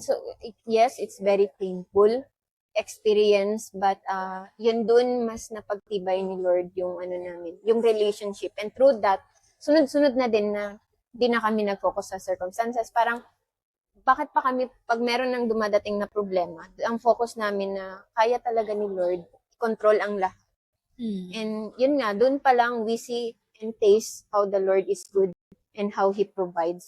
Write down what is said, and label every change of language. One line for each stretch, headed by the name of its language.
English: So, yes, it's very painful experience, but
Filipino: yun dun mas napagtibay ni Lord yung namin, yung relationship.
English: And through that,
Filipino: sunod-sunod na din na di na kami nag-focus sa circumstances. Parang, bakit pa kami, pag meron ng dumadating na problema, ang focus namin na kaya talaga ni Lord, control ang lahat. And yun nga, dun pa lang
English: we see and taste how the Lord is good and how He provides.